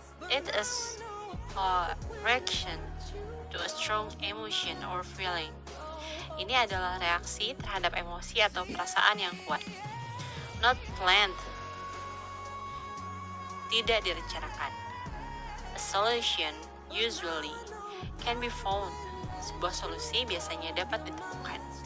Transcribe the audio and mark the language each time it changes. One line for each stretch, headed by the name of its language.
English: It is a reaction to a strong emotion or feeling.
Indonesian: Ini adalah reaksi terhadap emosi atau perasaan yang kuat.
English: Not planned,
Indonesian: tidak direncanakan.
English: A solution usually can be found.
Indonesian: Sebuah solusi biasanya dapat ditemukan.